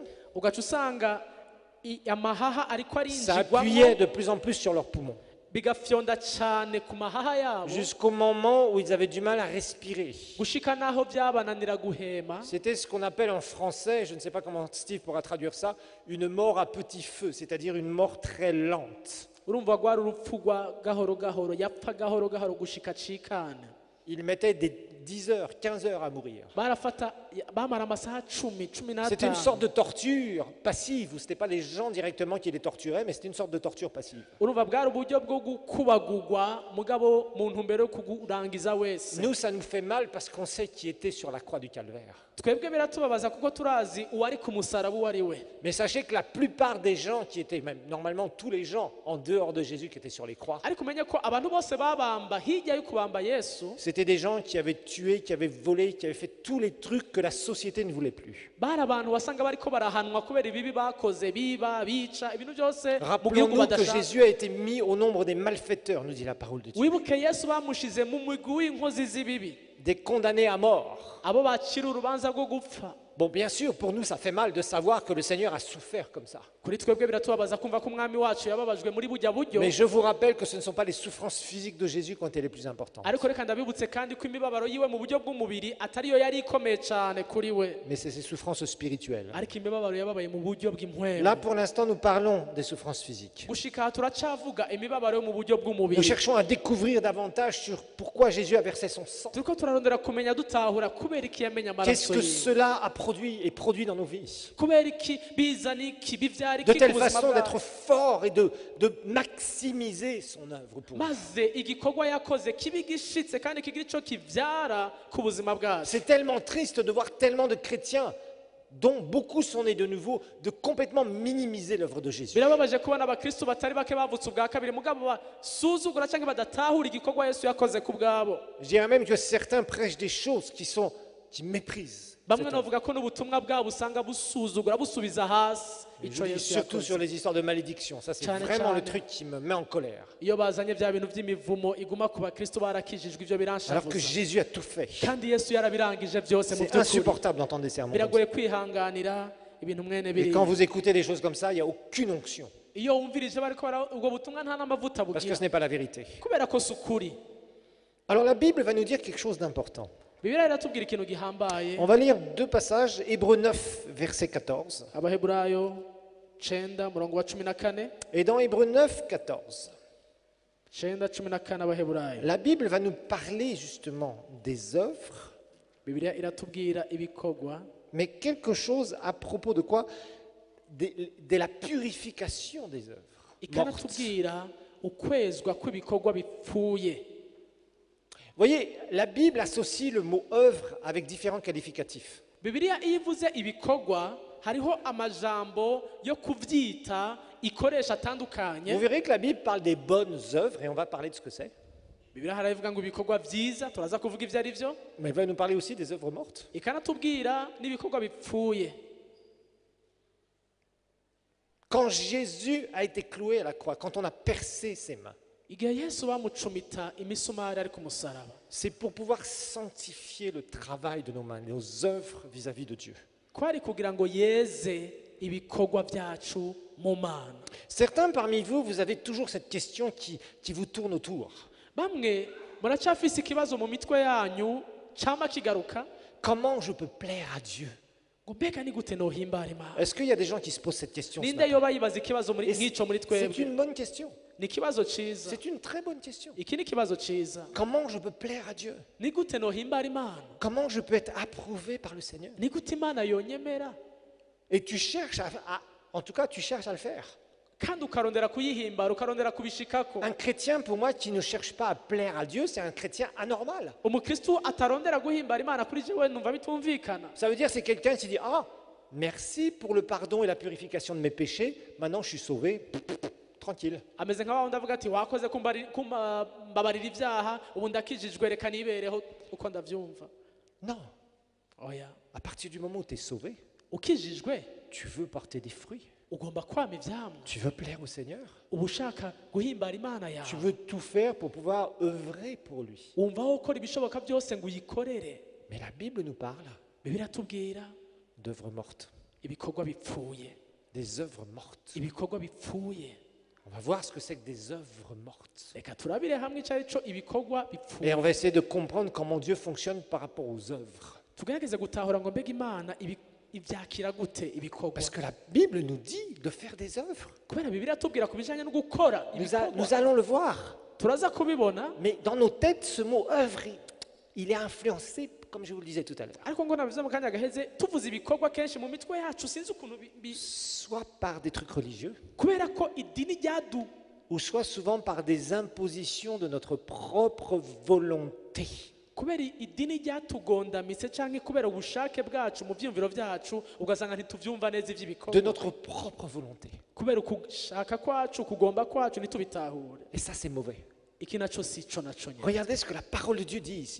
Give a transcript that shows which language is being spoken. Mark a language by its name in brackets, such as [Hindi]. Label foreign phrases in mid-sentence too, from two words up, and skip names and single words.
[Rundi] ugaca usanga amahaha ariko ça arinjigwamo [French] appuyait de plus en plus sur leurs poumons, [Rundi] bigafyonda cyane ku mahaha yabo [French] jusqu'au moment où ils avaient du mal à respirer. [Rundi] gushika naho byabananira guhema. [French] C'était ce qu'on appelle en français, je ne sais pas comment Steve pourra traduire ça, une mort à petit feu, c'est-à-dire une mort très lente. [Rundi] Urumva rwari urupfu rwa gahoro gahoro, yapfa gahoro gahoro gushika cikane. [French] Ils mettaient des 10 heures, 15 heures à mourir. [Rundi] Barafata bamara amasaha 10 [French] C'était une sorte [Rundi] n'atanu. [French] de torture passive, où ce n'était pas les gens directement qui les torturaient, mais c'était une sorte de torture passive. [Rundi] Urumva bwari uburyo bwo gukubagurwa mugabo mu ntumbero yo kurangiza wese. [French] Nous, ça nous fait mal parce qu'on sait qui était sur la croix du calvaire. [Rundi] Twebwe biratubabaza kuko turazi uwari ku musaraba uwo ari we. [French] Mais sachez que la plupart des gens qui étaient, même normalement tous les gens en dehors de Jésus qui étaient sur les croix, [Rundi] Ariko umenye ko abantu bose babamba hirya yo kubamba Yesu [French] c'était des gens qui avaient tué, qui avaient volé, qui avaient fait tous les trucs que la société ne voulait plus. [Rundi] bari abantu wasanga bariko barahanwa kubera ibibi bakoze, biba bica ibintu byose mu gihugu [French] Rappelons-nous que [Rundi] badashaka. [French] Jésus a été mis au nombre des malfaiteurs, nous dit la parole de Dieu. [Rundi] Wibuke Yesu bamushize mu mugwi w'inkozi z'ibibi, [French] Des condamnés à mort. [Rundi] abo bacira urubanza rwo gupfa. [French] Bon, bien sûr, pour nous, ça fait mal de savoir que le Seigneur a souffert comme ça. [Rundi] Kuri twebwe biratubabaza kumva ko umwami wacu yababajwe muri bujya buryo. [French] Mais je vous rappelle que ce ne sont pas les souffrances physiques de Jésus qui ont été les plus importantes. [Rundi] Ariko reka ndabibutse kandi ko imibabaro yiwe mu buryo bw'umubiri atariyo yari ikomeye cyane kuri we, [French] Mais c'est ces souffrances spirituelles. [Rundi] ariko imibabaro yababaye mu buryo bw'impwemu. [French] Là, pour l'instant, nous parlons des souffrances physiques. [Rundi] Gushika aha turacavuga imibabaro yo mu buryo [French] Nous [Rundi] bw'umubiri. [French] cherchons à découvrir davantage sur pourquoi Jésus a versé son sang. [Rundi] Turiko turarondera kumenya dutahura kubera iki yamenya [French] Qu'est-ce [Rundi] amaraso [French] que [Rundi] yiwe, [French] cela a produit et produit dans nos vies. [Rundi] kubera iki bizana iki bivyara [French] De [Rundi] iki ku [French] telle [Rundi] buzima [French] façon d'être [Rundi] bwacu, [French] fort et de maximiser son œuvre pour nous. [Rundi] maze igikorwa yakoze kibi gishitse kandi kigira ico kivyara ku buzima bwacu. [French] C'est tellement triste de voir tellement de chrétiens, dont beaucoup sont nés de nouveau, de complètement minimiser l'œuvre de Jésus. [Rundi] Birababaje kubona abakristo batari bake bavutse ubwa kabiri mugabo basuzugura cyangwa badatahura igikorwa Yesu yakoze ku bwabo. [French] Je dirais même que certains prêchent des choses qui méprisent. [Rundi] Bamwe [French] cette œuvre. [Rundi] novuga ko n'ubutumwa bwabo usanga busuzugura busubiza hasi [French] Je [Rundi] ico [French] dis [Rundi] Yesu [French] surtout sur [Rundi] yakoze. [French] les histoires de malédiction. Ça, c'est [Rundi] Cyane [French] vraiment le [Rundi] cyane. [French] truc qui me met en colère. [Rundi] Iyo bazanye bya bintu by'imivumo iguma ku bakristo barakijijwe ivyo [French] Alors que [Rundi] biranshavuza, [French] Jésus a tout fait. [Rundi] kandi Yesu yarabirangije byose mu [French] C'est [Rundi] by'ukuri. [French] insupportable d'entendre des sermons comme ça. [Rundi] Biragoye kwihanganira ibintu mwene [French] Et quand [Rundi] biri. [French] vous écoutez des choses comme ça, il n'y a aucune onction. [Rundi] Iyo wumvirije bariko ubwo butumwa nta n'amavuta [French] Parce que [Rundi] bugira [French] ce n'est pas la vérité. [Rundi] kubera ko si ukuri. [French] Alors la Bible va nous dire quelque chose d'important. [Rundi] Bibiliya iratubwira ikintu gihambaye. [French] On va lire deux passages, Hébreux 9, verset 14. [Rundi] Abaheburayo 9 murongo wa 14. [French] Et dans Hébreux 9, 14, [Rundi] 9:14 Abaheburayo. [French] la Bible va nous parler justement des œuvres, Bibiliya iratubwira ibikorwa, mais quelque chose à propos de quoi? De la purification des œuvres. mortes. [Rundi] ikanatubwira ukwezwa kw'ibikorwa bipfuye. [French] Vous voyez, la Bible associe le mot œuvre avec différents qualificatifs. [Rundi] Bibiliya iyo ivuze ibikorwa hariho amajambo yo kuvyita ikoresha [French] Vous [Rundi] atandukanye. [French] verrez que la Bible parle des bonnes œuvres, et on va parler de ce que c'est. [Rundi] Bibiliya haravuga ngo ibikorwa vyiza, turaza kuvuga ivyo ari vyo, [French] Mais elle va nous parler aussi des œuvres mortes. [Rundi] ikanatubwira n'ibikorwa bipfuye. [French] Quand Jésus a été cloué à la croix, quand on a percé ses mains, [Rundi] Igihe Yesu bamucumita imisumari ari ku musaraba, [French] c'est pour pouvoir sanctifier le travail de nos mains, nos œuvres vis-à-vis de Dieu. [Rundi] kwari kugira ngo yeze ibikorwa byacu mu mana. [French] Certains parmi vous, vous avez toujours cette question qui vous tourne autour. [Rundi] Bamwe muracyafise ikibazo mu mitwe yanyu cyama kigaruka, [French] Comment je peux plaire à Dieu? [Rundi] ngo mbega ni gute nohimbara Imana? [French] Est-ce qu'il y a des gens qui se posent cette question ce [Rundi] Ninde [French] matin? [Rundi] yoba yibaza ikibazo [French] Et [Rundi] nk'ico muri [French] c'est [Rundi] twebwe? [French] une bonne question. [Rundi] Ni ikibazo ciza. [French] C'est une très bonne question. [Rundi] Iki ni ikibazo ciza. [French] Comment je peux plaire à Dieu? [Rundi] Ni gute nohimbara Imana? [French] Comment je peux être approuvé par le Seigneur? [Rundi] Ni gute Imana yonyemera? [French] Et tu cherches en tout cas, tu cherches à le faire. [Rundi] Kandi ukarondera kuyihimbara, ukarondera kubishikako. [French] Un chrétien, pour moi, qui ne cherche pas à plaire à Dieu, c'est un chrétien anormal. [Rundi] Umukristo atarondera guhimbara Imana kuri jewe numva bitumvikana. [French] Ça veut dire c'est quelqu'un qui dit ah merci pour le pardon et la purification de mes péchés. Maintenant je suis sauvé, tranquille. [Rundi] Ameze nka wawundi avuga ati wakoze kumbabarira ibyaha ubu ndakijijwe reka nibereho uko ndavyumva. [French] Non. [Rundi] Oya, [French] À partir du moment où tu es sauvé, [Rundi] ukijijwe [French] tu veux porter des fruits. [Rundi] ugomba kwama ivyamwa, [French] Tu veux plaire au Seigneur. [Rundi] uba ushaka guhimbara Imana [French] Tu [Rundi] yawe, [French] veux tout faire pour pouvoir œuvrer pour lui. [Rundi] wumva wo gukora ibishoboka byose ngo uyikorere. [French] Mais la Bible nous parle [Rundi] Bibiliya atubwira [French] d'œuvres mortes, [Rundi] ibikorwa bipfuye, [French] des œuvres mortes. [Rundi] ibikorwa bipfuye. [French] On va voir ce que c'est que des œuvres mortes. [Rundi] Reka turabire hamwe icyo ari cyo ibikorwa [French] Et [Rundi] bipfuye, [French] on va essayer de comprendre comment Dieu fonctionne par rapport aux œuvres. [Rundi] tugerageze gutahura ngo mbega Imana ibyakira gute ibikorwa. [French] Parce que la Bible nous dit de faire des œuvres. [Rundi] Kubera Bibiliya atubwira ku bijyanye no gukora [French] Nous [Rundi] ibikorwa, [French] allons le voir. [Rundi] turaza kubibona. [French] Mais dans nos têtes, ce mot œuvre, il est influencé, comme je vous le disais tout à l'heure, [Rundi] Ariko ngo nabivuze mu kanya gaheze tuvuze ibikorwa kenshi mu mitwe yacu sinzi ukuntu [French] soit par des trucs religieux, [Rundi] kubera ko idini ryadu [French] ou soit souvent par des impositions de notre propre volonté. [Rundi] kubera idini ryatugondamitse canke kubera ubushake bwacu mu vyumviro vyacu ugasanga ntituvyumva neza [French] De [Rundi] ivy'ibikorwa, [French] notre propre volonté. [Rundi] kubera ukushaka kwacu kugomba kwacu ntitubitahure. [French] Et ça, c'est mauvais. [Rundi] Iki naco si co naco nyene. [French] Regardez ce que la parole de Dieu dit ici.